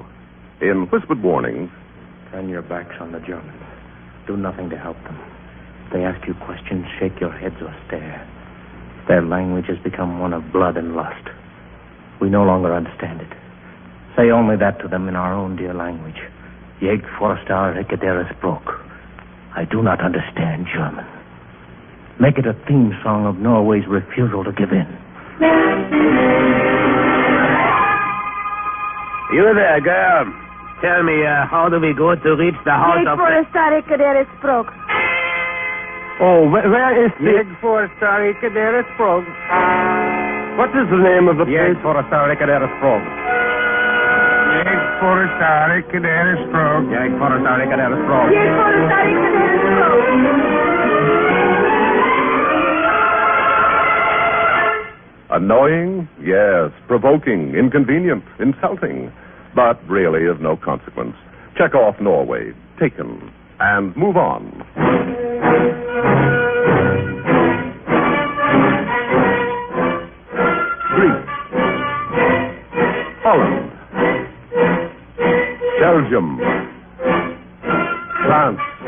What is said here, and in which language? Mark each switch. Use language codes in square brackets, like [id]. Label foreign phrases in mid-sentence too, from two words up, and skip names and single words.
[en] In whispered warnings, turn your backs on the Germans. Do nothing to help them. If they ask you questions, shake your heads or stare. Their language has become one of blood and lust. We no longer understand it. Say only that to them in our own dear language. [no] Jeg forstår ikke deres språk. [en] I do not understand German. Make it a theme song of Norway's refusal to give in. You there, girl. Tell me, how do we go to reach the house of... [no] Jeg forstår ikke deres språk. [en] Oh, where is the... [no] Jeg forstår ikke deres språk. [en] What is the name of the place? [no] Jeg forstår ikke deres språk. Jeg forstår ikke deres språk. Jeg forstår ikke deres språk. Jeg forstår ikke deres språk. [en] Annoying? Yes. Provoking, inconvenient, insulting, but really of no consequence. Check off Norway, taken, and move on. Greece, Holland, Belgium, France.